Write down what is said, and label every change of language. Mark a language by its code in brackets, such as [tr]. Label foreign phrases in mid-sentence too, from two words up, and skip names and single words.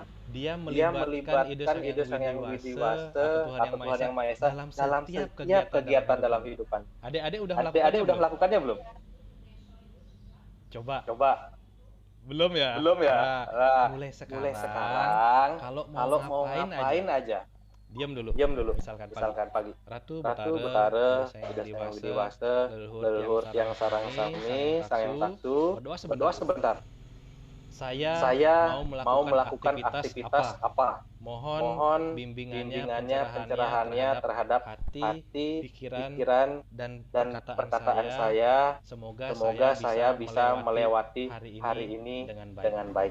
[id] Dia melibatkan ide Sang Yang Widi Wase atau Tuhan Yang Maha Esa dalam setiap kegiatan dalam kehidupan. Adik-adik udah melakukannya belum? Coba. Belum ya? Nah, mulai sekarang kalau mau ngapain aja. Diam dulu. Misalkan pagi. Ratu Betara, Sang Yang Widi Wase, leluhur yang sarang sami, Sang Yang Tatu, berdoa sebentar. Saya mau melakukan aktivitas apa? Mohon bimbingannya, pencerahannya terhadap hati, pikiran, dan perkataan saya. Semoga saya bisa melewati hari ini dengan baik.